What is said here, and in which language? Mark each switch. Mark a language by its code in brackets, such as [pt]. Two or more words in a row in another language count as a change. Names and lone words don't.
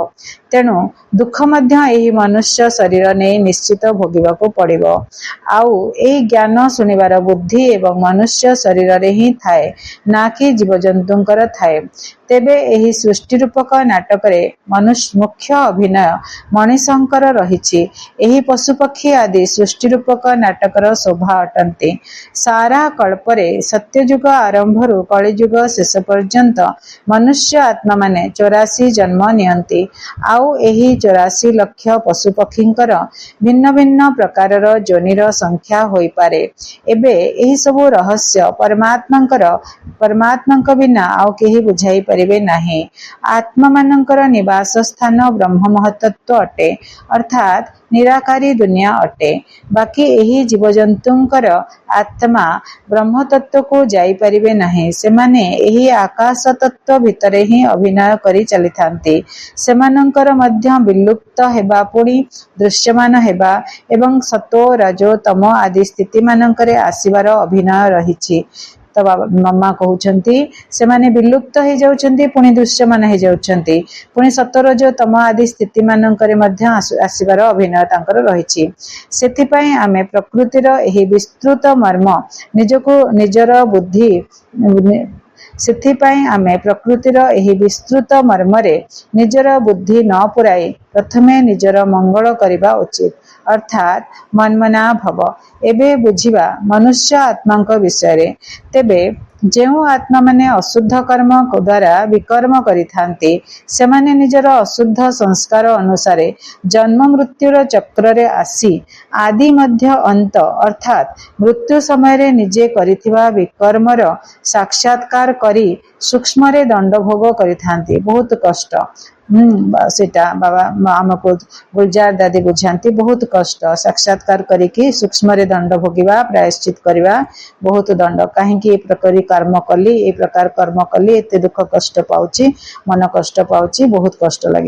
[or] ତେଣୁ ଦୁଃଖ ମଧ୍ୟ ଏହି ମନୁଷ୍ୟ ଶରୀର ନେ ନିଶ୍ଚିତ ଭୋଗିବାକୁ ପଡ଼ିବ। ଆଉ ଏହି ଜ୍ଞାନ ଶୁଣିବାର ବୁଦ୍ଧି ଏବଂ ମନୁଷ୍ୟ ଶରୀର ରେ ହିଁ ଥାଏ ନା କି ଜୀବଜନ୍ତୁଙ୍କର ଥାଏ। ତେବେ ଏହି ସୃଷ୍ଟି ରୂପକ ନାଟକ ରେ ମନୁଷ୍ୟ ମୁଖ୍ୟ ଅଭିନୟ ମଣିଶଙ୍କର ରହିଛି। ଏହି ପଶୁପକ୍ଷୀ ଆଦି ସୃଷ୍ଟି ରୂପକ ନାଟକର ଶୋଭା ଅଟନ୍ତି। ସାରା କଳ୍ପରେ ସତ୍ୟଯୁଗ ଆରମ୍ଭରୁ କଳିଯୁଗ ଶେଷ ପର୍ଯ୍ୟନ୍ତ ମନୁଷ୍ୟ ଆତ୍ମା ମାନେ 84 ଜନ୍ମ ନିଅନ୍ତି। ଆଉ ଏହି 84 ଲକ୍ଷ ପଶୁପକ୍ଷୀଙ୍କର ଭିନ୍ନ ଭିନ୍ନ ପ୍ରକାରର ଯୋନିର ସଂଖ୍ୟା ହୋଇ ପାରେ। ଏବେ ଏହି ସବୁ ରହସ୍ୟ ପରମାତ୍ମାଙ୍କ ବିନା ଆଉ କେହି ବୁଝାଇ ପାରିବେ ନାହିଁ। ଆତ୍ମା ମାନଙ୍କର ନିବାସ ସ୍ଥାନ ବ୍ରହ୍ମ ମହତତ୍ତ୍ୱ ଅଟେ, ଅର୍ଥାତ ନିରାକାରୀ ଦୁନିଆ ଅଟେ। ବାକି ଏହି ଜୀବଜନ୍ତୁଙ୍କର ଆତ୍ମା ବ୍ରହ୍ମ ତତ୍ତ୍ୱ କୁ ଯାଇ ପାରିବେ ନାହିଁ। ସେମାନେ ଏହି ଆକାଶ ତତ୍ତ୍ୱ ଭିତରେ ହିଁ ଅଭିନୟ କରି ଚାଲିଥାନ୍ତି। ସେମାନଙ୍କର ମଧ୍ୟ ବିଲୁପ୍ତ ହେବା ପୁଣି ଦୃଶ୍ୟମାନ ହେବା ଏବଂ ସତୋ ରଜୋ ତମ ଆଦି ସ୍ଥିତି ମାନଙ୍କରେ ଆସିବାର ଅଭିନୟ ରହିଛି। ତ ମମ୍ମା କହୁଛନ୍ତି ସେମାନେ ବିଲୁପ୍ତ ହୋ ଯାଉଛନ୍ତି ପୁଣି ଦୃଶ୍ୟମାନ ହୋ ଯାଉଛନ୍ତି ପୁଣି ସତରଜ ତମ ଆଦି ସ୍ଥିତି ମାନଙ୍କରେ ମଧ୍ୟ ଆସିବାର ଅଭିନୟ ତାଙ୍କର ରହିଛି। ସେଥିପାଇଁ ଆମେ ପ୍ରକୃତିର ଏହି ବିସ୍ତୃତ ମର୍ମ ନିଜକୁ ନିଜର ବୁଦ୍ଧି ସେଥିପାଇଁ ଆମେ ପ୍ରକୃତିର ଏହି ବିସ୍ତୃତ ମର୍ମରେ ନିଜର ବୁଦ୍ଧି ନ ପୁରାଇ ପ୍ରଥମେ ନିଜର ମଙ୍ଗଳ କରିବା ଉଚିତ, ଅର୍ଥାତ ମନମନା ଭବ। ଏବେ ବୁଝିବା ମନୁଷ୍ୟ ଆତ୍ମାଙ୍କ ବିଷୟ। ତେବେ ଯେଉଁ ଆତ୍ମା ମାନେ ଅଶୁଦ୍ଧ କର୍ମ ଦ୍ୱାରା ବିକର୍ମ କରିଥାନ୍ତି ସେମାନେ ନିଜର ଅଶୁଦ୍ଧ ସଂସ୍କାର ଅନୁସାରେ ଜନ୍ମ ମୃତ୍ୟୁର ଚକ୍ର ରେ ଆସି ଆଦି ମଧ୍ୟ ଅନ୍ତ ଅର୍ଥାତ ମୃତ୍ୟୁ ସମୟ ରେ ନିଜେ କରିଥିବା ବିକର୍ମର ସାକ୍ଷାତ୍କାର କରି ସୂକ୍ଷ୍ମ ରେ ଦଣ୍ଡ ଭୋଗ କରିଥାନ୍ତି। ବହୁତ କଷ୍ଟ ସେଟା ବାବା ଆମକୁ ଗୁଲଜାର ଦାଦୀ ବୁଝାନ୍ତି। ବହୁତ କଷ୍ଟ ସାକ୍ଷାତ୍କାର କରିକି ସୂକ୍ଷ୍ମ ରେ ଦଣ୍ଡ ଭୋଗିବା ପ୍ରାୟଶ୍ଚିତ କରିବା ବହୁତ ଦଣ୍ଡ। କେଉଁ ପ୍ରକାର କର୍ମ କଲି ଏ ପ୍ରକାର କର୍ମ କଲି ଏତେ ଦୁଃଖ କଷ୍ଟ ପାଉଛି ମନ କଷ୍ଟ ପାଉଛି ବହୁତ କଷ୍ଟ ଲାଗେ।